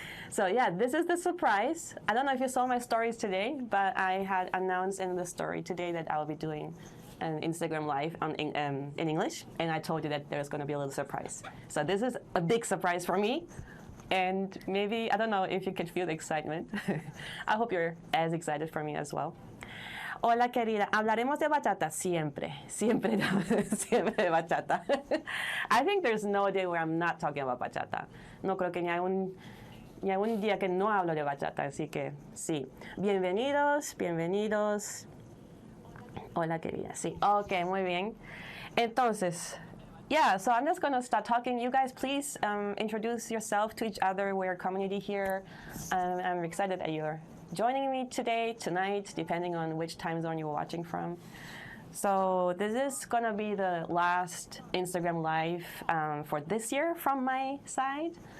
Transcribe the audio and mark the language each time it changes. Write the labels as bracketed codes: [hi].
[en] So yeah, this is the surprise. I don't know if you saw my stories today, but I had announced in the story today that I will be doing an Instagram live in English, and I told you that there's going to be a little surprise. So this is a big surprise for me, and maybe, I don't know if you can feel the excitement. I hope you're as excited for me as well. [es] Hola querida, hablaremos de bachata siempre, siempre, siempre de bachata. [en] I think there's no day where I'm not talking about bachata. [es] No creo que ni hay un día que no hablo de bachata, así que sí. Bienvenidos, bienvenidos. Hola, querida. Sí, okay, muy bien. Entonces, [en] yeah, so I'm just going to start talking. You guys, please introduce yourself to each other. We're a community here. I'm excited that you're joining me today, tonight, depending on which time zone you're watching from. So this is going to be the last Instagram Live for this year from my side.